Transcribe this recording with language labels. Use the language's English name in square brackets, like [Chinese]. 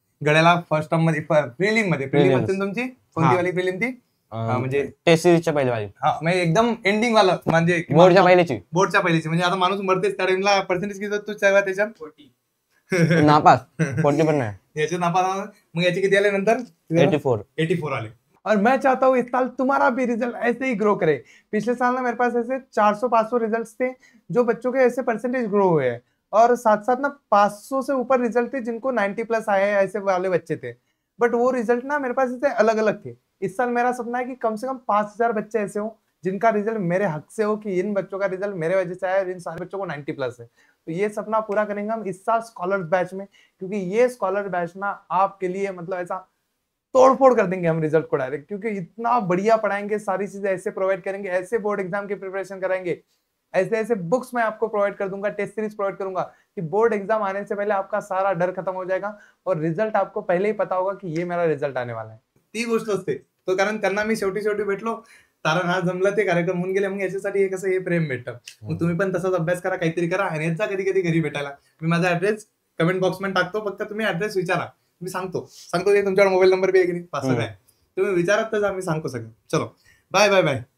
[Marathi] गड्याला first term मध्ये prelim असेल तुमची कोणती वाली प्रिलिम ती, म्हणजे टेस्ट सिरीजच्या पहिली वाली, म्हणजे एकदम एंडिंग वाला, म्हणजे बोर्डच्या पहिलीची. म्हणजे आता माणूस मरतेच त्या टाइमला. पर्सेंटेज किती तू त्याच्यात 40 नापास, 40 पण नाही, याचे नापास. मग याचे किती आले नंतर, 84 आले. [Hindi] और मैं चाहता हूँ इस साल तुम्हारा भी रिजल्ट ऐसे ही ग्रो करे. पिछले साल ना मेरे पास ऐसे 400-500 रिजल्ट्स थे, जो बच्चों के ऐसे परसेंटेज ग्रो हुए हैं, और साथ साथ ना 500 से ऊपर रिजल्ट थे जिनको 90+ आए हैं, ऐसे वाले बच्चे थे. बट वो रिजल्ट ना मेरे पास ऐसे अलग अलग थे. इस साल मेरा सपना है कि कम से कम 5000 बच्चे ऐसे हो जिनका रिजल्ट मेरे हक से हो, कि इन बच्चों का रिजल्ट मेरे वजह से आया और इन सारे बच्चों को 90+ है. तो ये सपना पूरा करेंगे हम इस साल स्कॉलर्स बैच में, क्योंकि ये स्कॉलर बैच ना आपके लिए मतलब ऐसा तोड़फोड़ कर देंगे हम रिजल्ट को डायरेक्ट, क्योंकि इतना बढ़िया पढ़ाएंगे, सारी चीजें ऐसे प्रोवाइड करेंगे, ऐसे बोर्ड एग्जाम की प्रिपरेशन कराएंगे, ऐसे ऐसे बुक्स मैं आपको प्रोवाइड कर दूंगा, टेस्ट सीरीज प्रोवाइड करूंगा कि बोर्ड एग्जाम आने से पहले आपका सारा डर खत्म हो जाएगा और रिजल्ट आपको पहले ही पता होगा कि ये मेरा रिजल्ट आने वाला है. [Marathi] ती गोष्ट असते. तो कारण त्यांना मी शेवटी भेटलो, कारण हा जमला, ते कार्यक्रम होऊन गेले. मग याच्यासाठी कसं हे प्रेम भेटतं. मग तुम्ही पण तसाच अभ्यास करा, काहीतरी करा आणि याचा कधी कधी घरी भेटायला. मी माझा ऍड्रेस कमेंट बॉक्स मध्ये टाकतो, फक्त तुम्ही ऍड्रेस विचारा. मी सांगतो की तुमच्याकडे मोबाईल नंबर बी आहे की नाही, पासवर्ड आहे, तुम्ही विचारात तर जा, मी सांगतो सगळं. चलो बाय बाय बाय.